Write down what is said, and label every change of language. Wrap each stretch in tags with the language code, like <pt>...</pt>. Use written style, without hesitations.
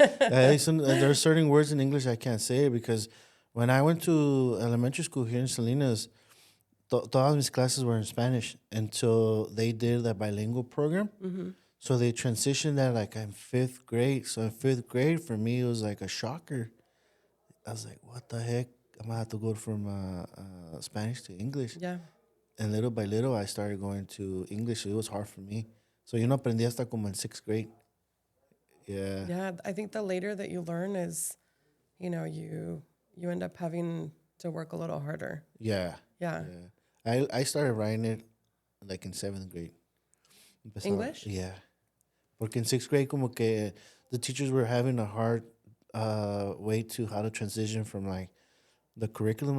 <en>There are certain words in English I can't say because when I went to elementary school here in Salinas, todas mis classes were in Spanish until they did that bilingual program. Mm-hmm. So they transitioned that like in 5th grade. So in 5th grade, for me, it was like a shocker. I was like, what the heck? I'm going to have to go from Spanish to English. Yeah. And little by little, I started going to English. It was hard for me.</en> <es>So yo no aprendí hasta como en 6th grade.</es> <en>Yeah. Yeah, I think the later that you learn is, you end up having to work a little harder. Yeah. Yeah. I started writing it like in 7th grade. English? Yeah. Porque in 6th grade, como que the teachers were having a hard way to how to transition from like the curriculum.</en>